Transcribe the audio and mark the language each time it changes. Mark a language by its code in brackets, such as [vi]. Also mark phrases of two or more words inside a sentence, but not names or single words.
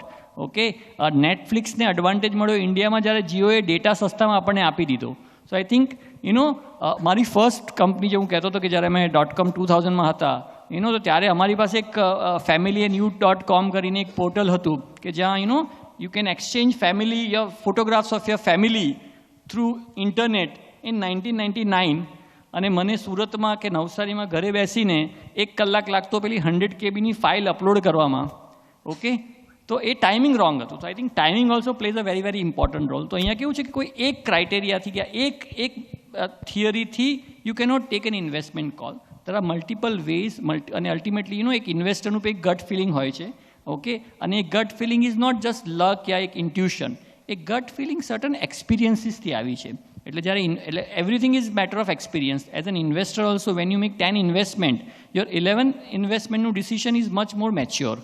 [gu] ઓકે, નેટફ્લિક્સને એડવાન્ટેજ મળ્યો ઇન્ડિયામાં જ્યારે જીઓએ ડેટા સસ્તામાં આપણને આપી દીધો. [en] so I think [gu] મારી ફર્સ્ટ કંપની જે હું કહેતો હતો કે જ્યારે અમે .com 2000માં હતા, તો ત્યારે અમારી પાસે એક ફેમિલી એન્ડ youth.com કરીને એક પોર્ટલ હતું કે જ્યાં [en] you can exchange your photographs of your family through internet in 1999. [gu] અને મને સુરતમાં કે નવસારીમાં ઘરે બેસીને 1 કલાક લાગતો પેલી 100 KBની ફાઇલ અપલોડ કરવામાં. ઓકે, તો એ [en] timing wrong [gu] હતું. [en] તો I think timing also plays a very very important role. [gu] તો અહીંયા કેવું છે કે કોઈ એક ક્રાઇટેરિયાથી કે એક થિયરીથી [en] you cannot take an investment call. there are multiple ways [gu] અને અલ્ટિમેટલી એક ઇન્વેસ્ટરનું એક [en] gut feeling [gu] હોય છે. [en] ઓકે, [gu] અને એ [en] gut feeling is not just luck [gu] યા એક [en] ઇન્ટ્યુશન. [gu] એ [en] gut feeling certain experiencesથી [gu] આવી છે. એટલે જ્યારે [en] everything is matter of experience. as an investor also when you make 10 investment, your 11 investmentનું decision is much more mature.